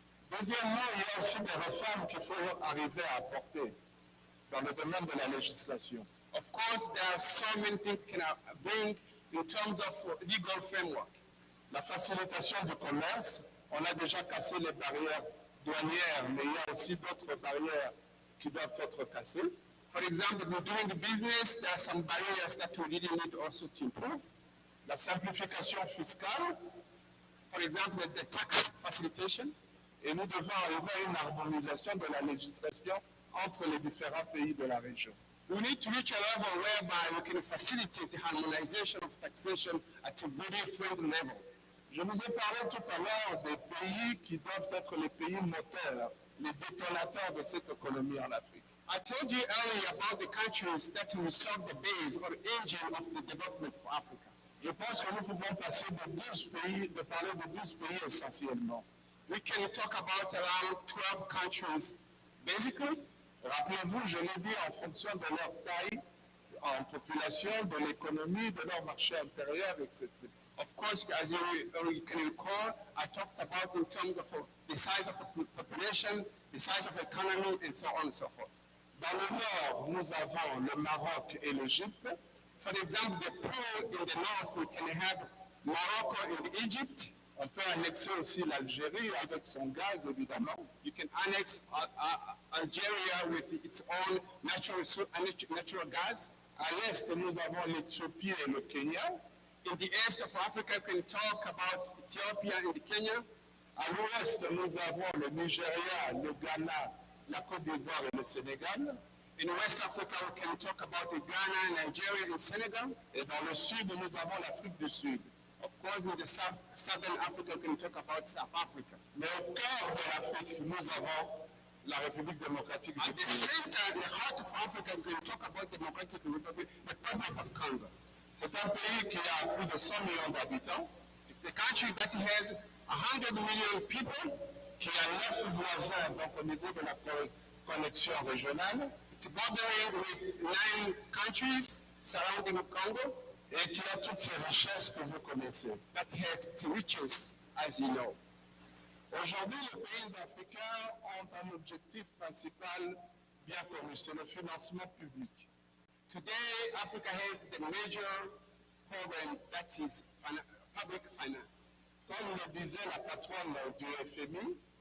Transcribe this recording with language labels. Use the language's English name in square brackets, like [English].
[French] Deuxièmement, il y a aussi des réformes qu'il faut arriver à apporter dans le domaine de la législation. [English] Of course, there are so many things can bring in terms of legal framework. [French] La facilitation du commerce, on a déjà cassé les barrières douanières, mais il y a aussi d'autres barrières qui doivent être cassées. [English] For example, doing the business, there are some barriers that we really need also to improve. [French] La simplification fiscale. [English] For example, the tax facilitation. [French] Et nous devons arriver à une harmonisation de la législation entre les différents pays de la région. [English] We need to reach a level whereby we can facilitate the harmonization of taxation at a very friendly level. [French] Je vous ai parlé tout à l'heure des pays qui doivent être les pays moteurs, les détonateurs de cette économie en Afrique. [English] I told you earlier about the countries that will serve the base or engine of the development of Africa. [French] Je pense que nous pouvons passer de parler de 12 pays essentiellement. [English] we can talk about around 12 countries, basically. [French] Rappelez-vous, je l'ai dit, en fonction de leur taille en population, de l'économie, de leur marché intérieur, etc. [English] Of course, as you can recall, I talked about in terms of the size of the population, the size of the economy, and so on and so forth. [French] Dans le nord, nous avons le Maroc et l'Égypte. [English] For example, the pool in the north, we can have Morocco and Egypt. [French] On peut annexer aussi l'Algérie avec son gaz, évidemment. [English] You can annex Algeria with its own natural gas. [French] À l'est, nous avons l'Éthiopie et le Kenya. [English] In the east of Africa, we can talk about Ethiopia and Kenya. [French] À l'ouest, nous avons le Nigeria, le Ghana, la Côte d'Ivoire et le Sénégal. [English] In West Africa, we can talk about Ghana, Nigeria, and Senegal. [French] Et dans le sud, nous avons l'Afrique du Sud. [English] Of course, in the southern Africa, we can talk about South Africa. [French] Mais au cœur de l'Afrique, nous avons la République démocratique du [English] At the [French] Congo. [English] center, in the heart of Africa, we can talk about the Democratic Republic of Congo. [French] C'est un pays qui a plus de 100 millions d'habitants, [English] It's a country that has 100 million people. [French] qui a 9 voisins, donc au niveau de la connexion régionale, [English] It's bordering with 9 countries surrounding Congo. [French] et qui a toutes ces richesses que vous connaissez. [English] That has its riches, as you know. [French] Aujourd'hui, les pays africains ont un objectif principal bien connu, c'est le financement public. [English] Today, Africa has the major program that is public finance. [French] Comme le disait la patronne du FMI,